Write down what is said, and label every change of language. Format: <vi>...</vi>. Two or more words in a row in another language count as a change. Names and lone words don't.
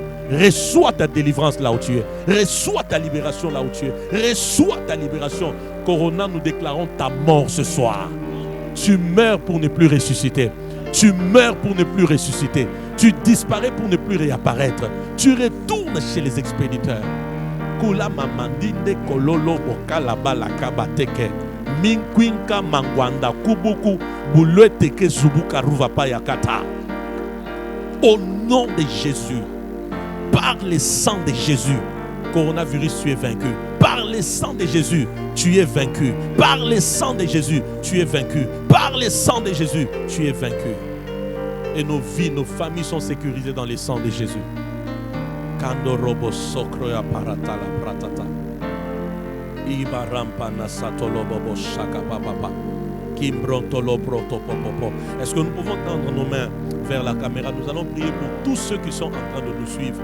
<fr>Reçois ta délivrance là où tu es. Reçois ta libération là où tu es. Reçois ta libération. Corona, nous déclarons ta mort ce soir. Tu meurs pour ne plus ressusciter. Tu meurs pour ne plus ressusciter. Tu disparais pour ne plus réapparaître. Tu retournes chez les expéditeurs. Kula mamandinde kololo bokala balaka bateke. Minkwinka mangwanda kubuku bulweteke zubuka ruvapa yakata. Au nom de Jésus, par le sang de Jésus, coronavirus, tu es vaincu. Par le sang de Jésus, tu es vaincu. Par le sang de Jésus, tu es vaincu. Par le sang de Jésus, tu es vaincu. Et nos vies, nos familles sont sécurisées dans le sang de Jésus. Kando robo sokro ya parata la pratata. Ibarampa nasatolo bobo shaka papa. Kimbrontolo broto popopo. Est-ce que nous pouvons tendre nos mains vers la caméra? Nous allons prier pour tous ceux qui sont en train de nous suivre.</fr>